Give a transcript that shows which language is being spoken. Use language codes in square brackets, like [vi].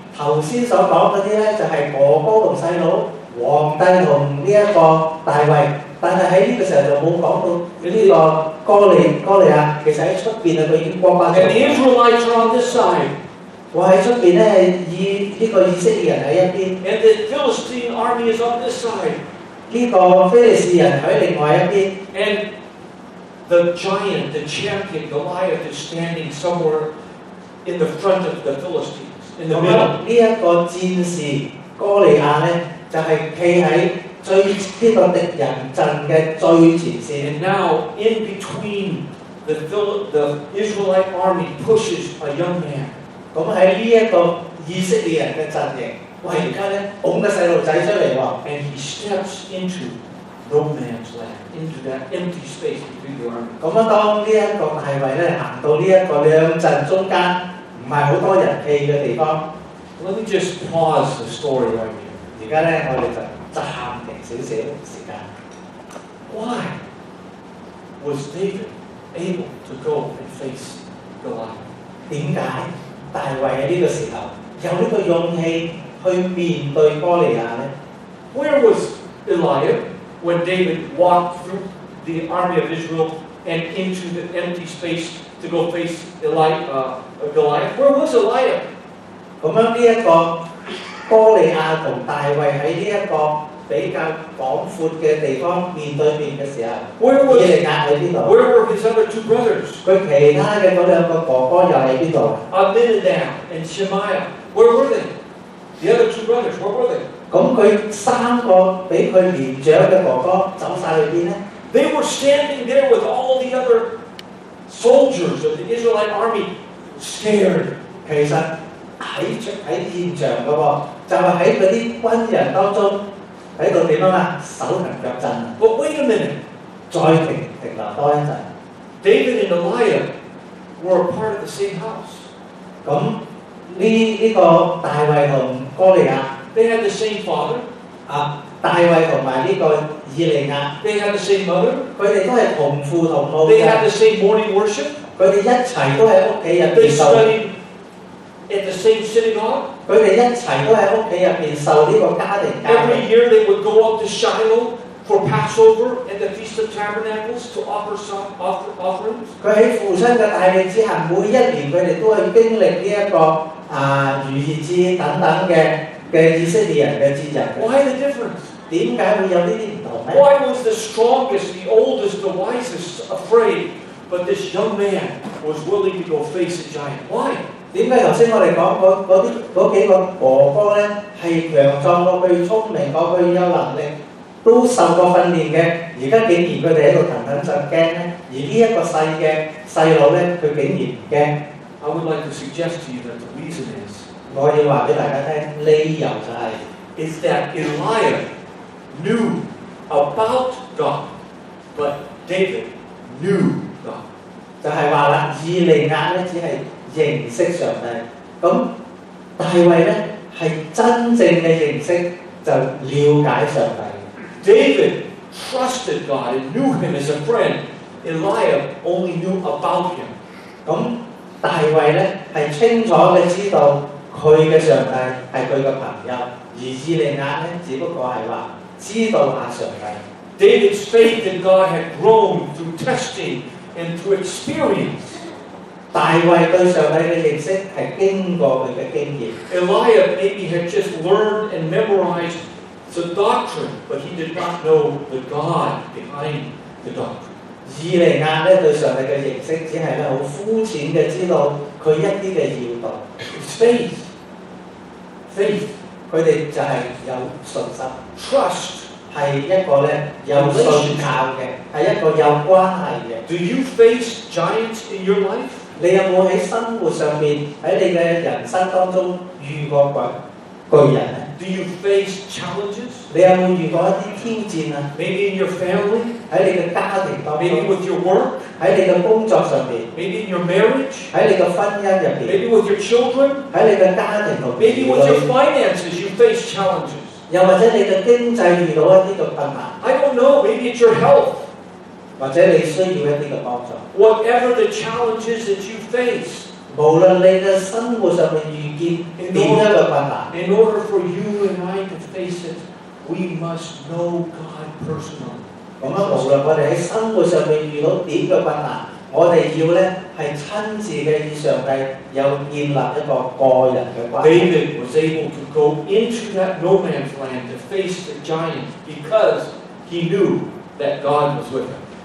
[yue] 頭先所講嗰啲咧就係哥哥同細佬，皇帝同呢一個大衛，但係喺呢個時候就冇講到呢個哥利亞，其實喺出邊啊佢已經光翻咗。 [en] And the Israelites are on this side. [yue] 我喺出邊咧係以呢個以色列人喺一邊， [en] And the Philistine army is on this side. [yue] 呢個非利士人喺另外一邊。 [en] And the giant, the champion, Goliath is standing somewhere in the front of the Philistines, in the 咁 middle. [yue] 呢一個戰士哥利亞咧，就係企喺最呢個敵人陣嘅最前線。 [en] And now, in between, the Israelite army pushes a young man. [yue] 咁喺呢一個以色列人嘅陣營，喂，而家咧拱個細路仔出嚟喎。 [en] And he steps into no man's land, into that empty space between the armies. [yue] 咁啊，當呢一個大衛咧行到呢一個兩陣中間，唔係好多人氣嘅地方。 [en] Let me just pause the story right here. [yue] 而家咧，我哋就暫停少少時間。 [en] Why was David able to go and face Goliath? [yue] 點解大衛喺呢個時候有呢個勇氣去面對哥利亞咧 [en] Where was Eliab when David walked through the army of Israel and into the empty space to go face Goliath? Where was Eliab? [yue] 咁樣呢一個哥利亞同大衛喺呢一個比較廣闊嘅地方面對面嘅時候，以利亞喺邊度？ [en] Where were his other two brothers? [yue] 佢其他嘅嗰兩個哥哥又喺邊度？ [en] Abinadab and Shemaiah. Where were they? The other two brothers, where were they? [yue] 咁佢三個比佢年長嘅哥哥走晒去邊咧？ [en] They were standing there with all the other soldiers of the Israelite army, scared. [yue] 其實喺現場嘅喎，就係喺嗰啲軍人當中喺度點樣啊？手騰腳震。 [en] But wait a minute. [yue] 再停留多一陣。 [en] David and Eliab were a part of the same house. [yue] 咁呢個大衛同哥利亞 [en] They had the same father. [yue] 大衛同埋呢個以利亞 [en] They had the same mother. [yue] 佢哋都係同父同母 [en] They [yue] 嘅， [en] had the same morning worship. [yue] 佢哋一齊都喺屋企入 [en] They [yue] 邊受， [en] studied at the same synagogue. [yue] 佢哋一齊都喺屋企入邊受呢個家庭教育。 [en] Every year they would go up to Shiloh for Passover and the Feast of Tabernacles to offer some offerings. [yue] 佢喺父親嘅帶領之下，每一年佢哋都去經歷呢一個逾越節等等嘅以色列人嘅節日。 [en] Why the difference? [yue] 點解會有呢啲唔同咧？ [en] Why was the strongest, the oldest, the wisest afraid, but this young man was willing to go face a giant? Why? [yue] 點解頭先我哋講嗰幾個哥哥咧係強壯過佢、聰明過佢、有能力，都受過訓練嘅，而家竟然佢哋喺度騰震驚咧，而呢一個細佬咧，佢竟然唔驚。 [en] I would like to suggest to you that the reason is [yue] 我要話俾大家聽，理由就係、 [en] is that Eliab knew about God, but David knew God. [yue] 就係話啦，以利亞咧只係認識上帝，咁大衛咧係真正嘅認識就了解上帝。 [en] David trusted God and knew him as a friend. Eliab only knew about him. [yue] 咁大衛咧係清楚嘅知道佢嘅上帝係佢嘅朋友，而以利亞咧只不過係話知道下上帝。 [en] David's faith in God had grown through testing and through experience. [yue] 大衛對上帝嘅認識係經過佢嘅經驗。 [en] Eliab maybe had just learned and memorized the doctrine, but he did not know the God behind the doctrine. [yue] 以利亞咧對上帝嘅認識只係咧好膚淺嘅知道佢一啲嘅要道。 [en] It's faith. Faith. [yue] 佢哋就係有信心。 [en] Trust. [yue] 係一個咧有信靠嘅，係一個有關係嘅。 [en] Do you face giants in your life? [yue] 你有冇喺生活上面喺你嘅人生當中遇過巨人咧？ [en] Do you face challenges? [yue] 你有冇遇過一啲挑戰啊？ [en] Maybe in your family? [yue] 喺你嘅家庭當 [en] Maybe [yue] 中， [en] with your work? [yue] 喺你嘅工作上面， [en] Maybe in your marriage? [yue] 喺你嘅婚姻入邊， [en] Maybe with your children? [yue] 喺你嘅家庭同兒 [en] Maybe with your [yue] 女， [en] finances you face challenges. [yue] 又或者你嘅經濟遇到一啲嘅困難， [en] I don't know, maybe it's your health. [yue] 或者你需要一啲嘅幫助。 [en] Whatever the challenges that you face, [yue] 無論你嘅生活上面遇見點樣嘅困難， [en] in order for you and I to face it, we must know God personally. [yue] 咁樣無論我哋喺生活上面遇到點嘅困難，我哋要咧係親自嘅與上帝有建立一個個人嘅關係。 [en] David was able to go into that no man's land to face the giant because he knew that God was with him.